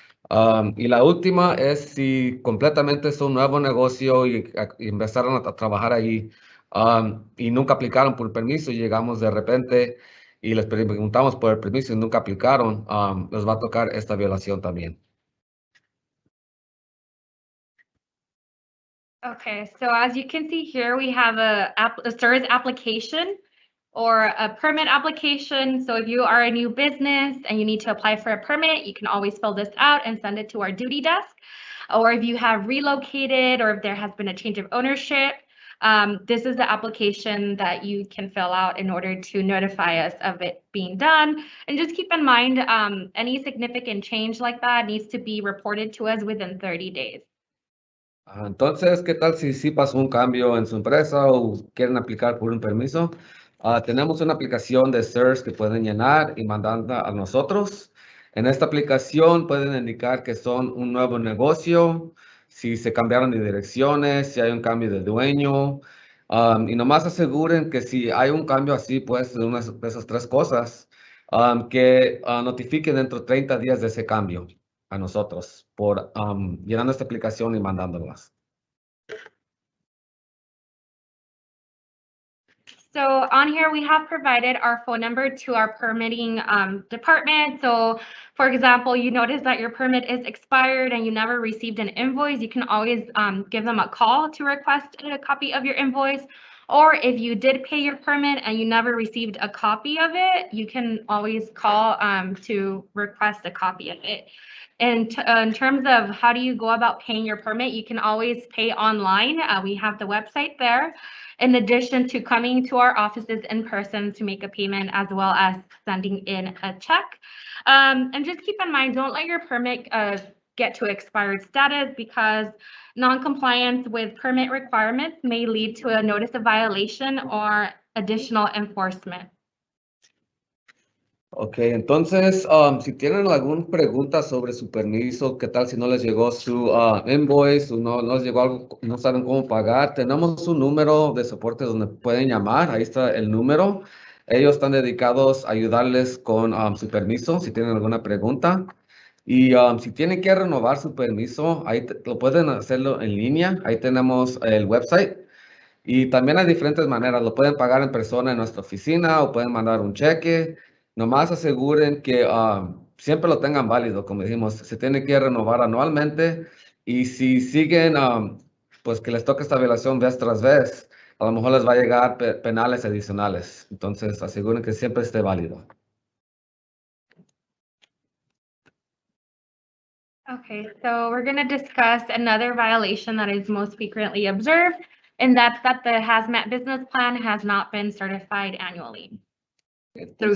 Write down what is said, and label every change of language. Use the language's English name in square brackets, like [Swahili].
[Spanish] Y la última es si completamente es un nuevo negocio y empezaron a trabajar ahí y nunca aplicaron por el permiso y llegamos de repente y les preguntamos por el permiso y nunca aplicaron, les va a tocar esta violación también. [English] Okay, so as you can see here, we have a service application or a permit application. So if you are a new business and you need to apply for a permit, you can always fill this out and send it to our duty desk. Or if you have relocated or if there has been a change of ownership, this is the application that you can fill out in order to notify us of it being done. And just keep in mind, any significant change like that needs to be reported to us within 30 days. [Spanish] Entonces, ¿qué tal si pasó un cambio en su empresa o quieren aplicar por un permiso? Tenemos una aplicación de CERS que pueden llenar y mandarla a nosotros. En esta aplicación pueden indicar que son un nuevo negocio, si se cambiaron de direcciones, si hay un cambio de dueño. Y nomás aseguren que si hay un cambio así, pues de una de esas tres cosas, que notifiquen dentro de 30 días de ese cambio a nosotros por llenando esta aplicación y mandándolas. [English] So on here, we have provided our phone number to our permitting department. So for example, you notice that your permit is expired and you never received an invoice, you can always give them a call to request a copy of your invoice. Or if you did pay your permit and you never received a copy of it, you can always call to request a copy of it. And in terms of how do you go about paying your permit, you can always pay online. We have the website there, in addition to coming to our offices in person to make a payment, as well as sending in a check. And just keep in mind, don't let your permit get to expired status, because non-compliance with permit requirements may lead to a notice of violation or additional enforcement. [Spanish] Ok, entonces, si tienen alguna pregunta sobre su permiso, qué tal si no les llegó su invoice o no les llegó algo, no saben cómo pagar, tenemos un número de soporte donde pueden llamar, ahí está el número. Ellos están dedicados a ayudarles con su permiso, si tienen alguna pregunta. Y si tienen que renovar su permiso, ahí lo pueden hacerlo en línea, ahí tenemos el website. Y también hay diferentes maneras, lo pueden pagar en persona en nuestra oficina o pueden mandar un cheque. Nomás aseguren que siempre lo tengan válido, como dijimos, se tiene que renovar anualmente y si siguen, pues que les toque esta violación vez tras vez, a lo mejor les va a llegar penales adicionales. Entonces aseguren que siempre esté válido. [English] Okay, so we're going to discuss another violation that is most frequently observed, and that's that the Hazmat business plan has not been certified annually through